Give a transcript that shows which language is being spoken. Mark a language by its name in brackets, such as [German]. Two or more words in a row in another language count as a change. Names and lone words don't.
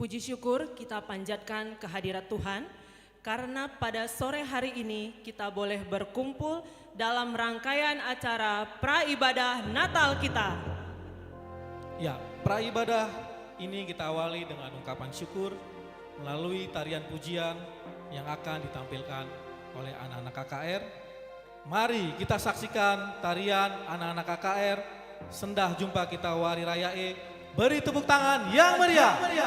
[Indonesian] Puji syukur kita panjatkan kehadirat Tuhan karena pada sore hari ini kita boleh berkumpul dalam rangkaian acara praibadah Natal kita. Ya, praibadah ini kita awali dengan ungkapan syukur melalui tarian pujian yang akan ditampilkan oleh anak-anak KKR. Mari kita saksikan tarian anak-anak KKR, Sendah Jumpa Kita Wari Raya E. Beri tepuk tangan yang meriah.